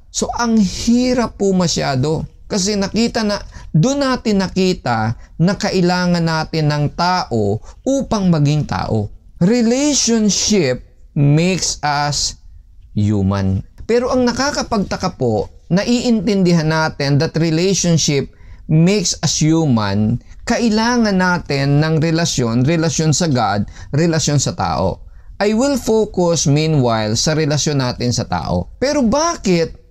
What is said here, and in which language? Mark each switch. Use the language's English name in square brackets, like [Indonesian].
[Filipino] So ang hirap po masyado kasi doon natin nakita na kailangan natin ng tao upang maging tao. [English] Relationship makes us human. [Filipino] Pero ang nakakapagtaka po, naiintindihan natin [English] that relationship makes us human, [Filipino] kailangan natin ng relasyon sa God, relasyon sa tao. [English] I will focus meanwhile [Filipino] sa relasyon natin sa tao. Pero bakit?